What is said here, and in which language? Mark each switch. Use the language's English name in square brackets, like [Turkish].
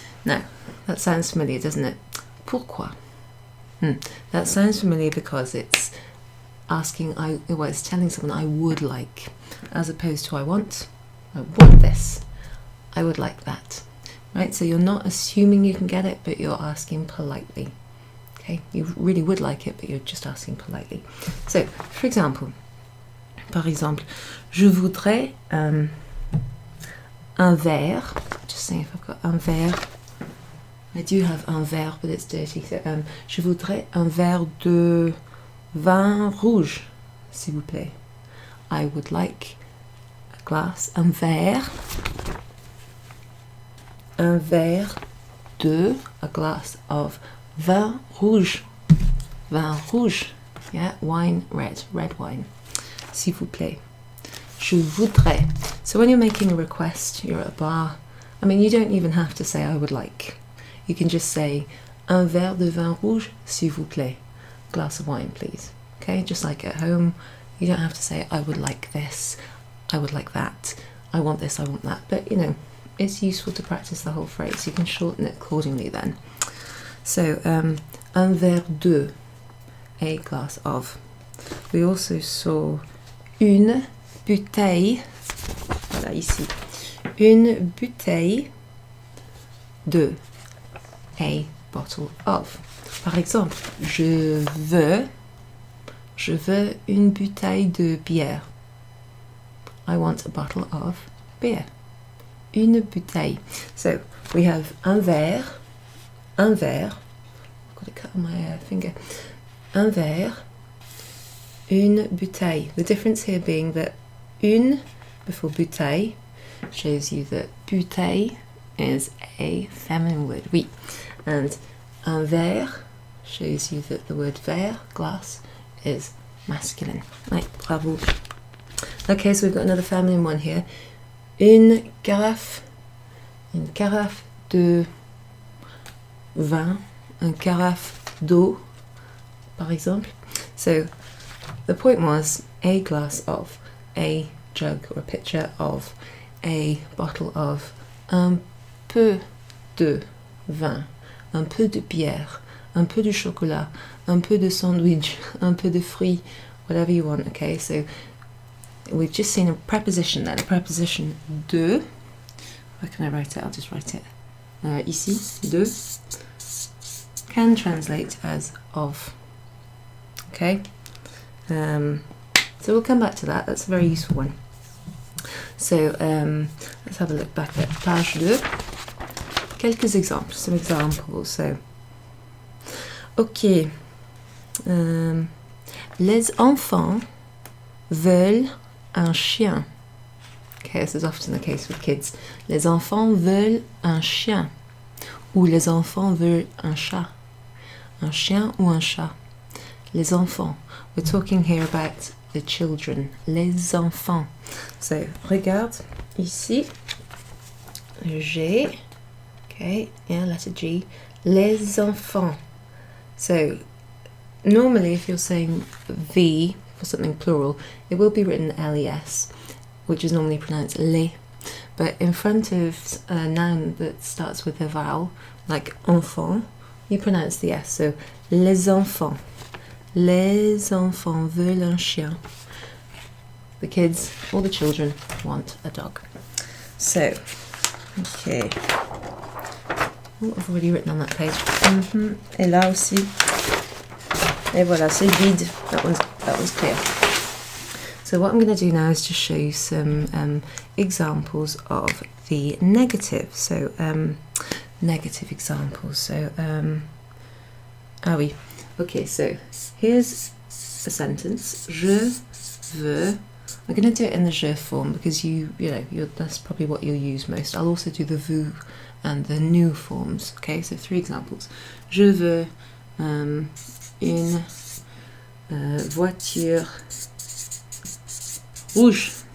[English] Now, that sounds familiar, doesn't it? [French] Pourquoi? [English] That sounds familiar because it's asking, well, it's telling someone I would like, as opposed to I want this. I would like that. Right, so you're not assuming you can get it, but you're asking politely. Okay, you really would like it, but you're just asking politely. So, for example, [French] par exemple, je voudrais un verre. [English] Just saying if I've got un verre. I do have un verre, but it's dirty. [French] So, je voudrais un verre de vin rouge, s'il vous plaît. [English] I would like a glass, un verre de, a glass of [French] vin rouge. Vin rouge. [English] Yeah, wine, red wine. [French] S'il vous plaît. Je voudrais. [English] So when you're making a request, you're at a bar. I mean, you don't even have to say I would like. You can just say [French] un verre de vin rouge, s'il vous plaît. [English] Glass of wine, please. Okay, just like at home, you don't have to say I would like this, I would like that, I want this, I want that. But you know, it's useful to practice the whole phrase. You can shorten it accordingly then. So, [French] un verre de, [English] a glass of. We also saw [French] une bouteille, voilà ici, une bouteille de, [English] a bottle of. [French] Par exemple, je veux une bouteille de bière. [English] I want a bottle of beer. [French] Une bouteille. [English] So we have un verre. I've got to cut on my finger. [French] Un verre. Une bouteille. [English] The difference here being that une before bouteille shows you that bouteille is a feminine word, oui. And un verre shows you that the word verre, glass, is masculine. Right, bravo. Okay, so we've got another feminine one here. [French] Une carafe de vin, une carafe d'eau, par exemple. [English] So the point was a glass of, a jug or a pitcher of, a bottle of, [French] un peu de vin, un peu de bière, un peu de chocolat, un peu de sandwich, un peu de fruits, [English] whatever you want, okay? So we've just seen a preposition there, the preposition de. Where can I write it? I'll just write it ici, de, can translate as of, okay? So we'll come back to that, that's a very useful one. So let's have a look back at page 2. [French] Quelques exemples, [English] some examples. So, ok. [French] Les enfants veulent un chien. [English] Okay, this is often the case with kids. [French] Les enfants veulent un chien. Ou les enfants veulent un chat. Un chien ou un chat. Les enfants. [English] We're talking here about the children. [French] Les enfants. [English] So, [French] regarde ici. J'ai. [English] Okay, yeah, letter G. Les enfants. So, normally if you're saying V for something plural, it will be written les, which is normally pronounced les. But in front of a noun that starts with a vowel, like enfant, you pronounce the S. [French] So, les enfants. Les enfants veulent un chien. [English] The kids, or the children, want a dog. So, okay. Oh, I've already written on that page. [French] Et là aussi. Et voilà, c'est vide. [English] That one's clear. So what I'm going to do now is just show you some examples of the negative. So negative examples. So ah oui. Okay, so here's a sentence. [French] Je veux. [English] I'm going to do it in the je form because that's probably what you'll use most. I'll also do the vous and the nous forms. Okay, so 3 examples. [French] Je veux une voiture rouge.